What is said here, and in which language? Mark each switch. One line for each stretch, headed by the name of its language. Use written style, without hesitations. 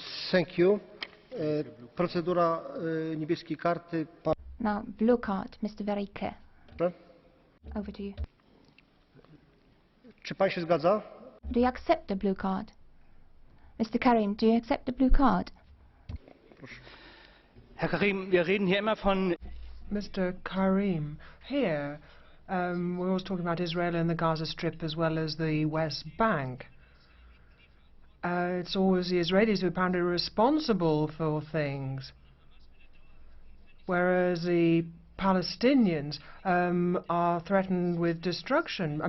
English: Thank you.
Polish: Procedura niebieskiej karty.
English: Now, blue card, Mr. Verike. Over to you.
Polish: Czy pan się zgadza?
English: Do you accept the blue card? Mr. Karim, do you accept the blue card?
German: Herr Karim, wir reden hier immer von...
English: Mr. Karim, here we're always talking about Israel and the Gaza Strip as well as the West Bank. It's always the Israelis who are apparently responsible for things, whereas the Palestinians are threatened with destruction.